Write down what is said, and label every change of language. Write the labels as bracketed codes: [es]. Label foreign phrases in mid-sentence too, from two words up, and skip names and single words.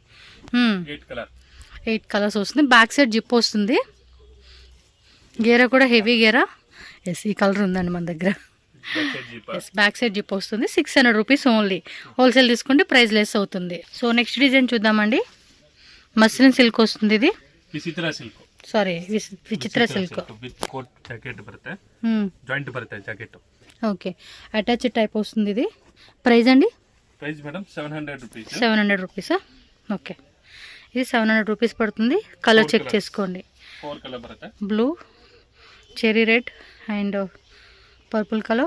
[te] 8 కలర్స్ వస్తుంది. [en] back side zip [te] వస్తుంది. గేరా కూడా హెవీ గేరా. ఎస్, ఈ కలర్ ఉందండి మన దగ్గర. ఎస్, [en] back side zip [te] వస్తుంది. 600 [en] rupees only. [te] హోల్సేల్ తీసుకుంటే [en] price less [te] అవుతుంది. సో [en] next design [te] చూద్దామండి. [en] muslin silk [te] వస్తుంది ఇది. [kn] ವಿಚಿತ್ರ ಸಿಲ್ಕ್. [te] సారీ, విచిత్ర సిల్క్. [en] with coat jacket [kn] ಬರುತ್ತೆ, ಜಾಯಿಂಟ್ ಬರುತ್ತೆ ಜಾಕೆಟ್. [te] ఓకే. [en] attach type [te] వస్తుంది ఇది. ప్రైస్ అండి? [en] price madam [te] 700 రూపీస్. 700 [en] rupees? Okay. [te] ఇది 700 రూపీస్ పడుతుంది. [en] colour check [te] చేసుకోండి. 4 కలర్ బರುತ್ತೆ. [en] blue, cherry red and purple colour.